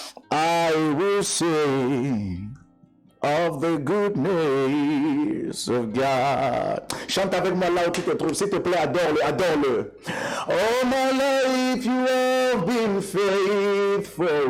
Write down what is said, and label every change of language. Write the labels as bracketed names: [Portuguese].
[English] I will sing of the goodness of God. [French] Chante avec moi là où tu te trouves. S'il te plaît, adore-le, adore-le. [English] All my life you have been faithful.